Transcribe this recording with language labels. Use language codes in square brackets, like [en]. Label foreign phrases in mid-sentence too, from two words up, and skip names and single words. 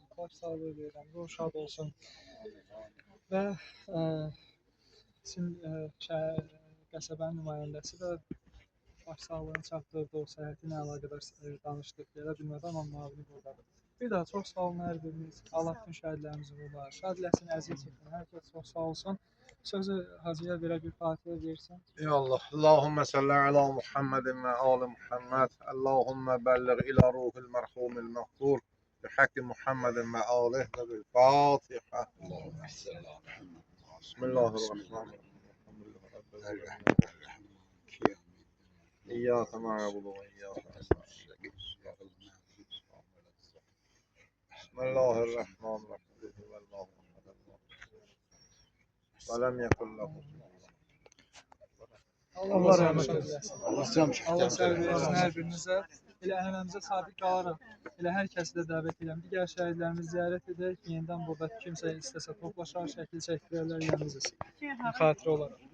[az] Baş sağlığı verirəm, ruh şad olsun. Və qəsəbənin nümayəndəsi də baş sağlığını çatdırdı, o səhhəti ilə əlaqədar danışdıq, gələ bilmədi, amma müavini buradadır. Bir daha çox sağ olun hər biriniz. Allah bütün şəhidlərimizi qurlar. Şad eləsin, əziyyət çəkin. Hər kəs çox sağ olsun. Sözü Hacıya verə bir fatihə versin. [ar] يا الله، اللهم صل على محمد وآل محمد. اللهم بلغ إلى روح المرحوم المغفور. بحق محمد وآله وبالفاتحة. بسم الله الرحمن الرحيم. إياك نعبد وإياك نستعين. بسم الله الرحمن الرحيم. ولم يكن له [az] Allah rəhmət eləsin. Allah səbir versin hər birinizə. Elə ənənəmizə sadiq qalaraq, elə hər kəsi də dəvət edirəm. Digər şəhidlərimizi ziyarət edək ki, yenidən burada kimsə istəsə toplaşar, şəkil çəkdirərlər yanınızda.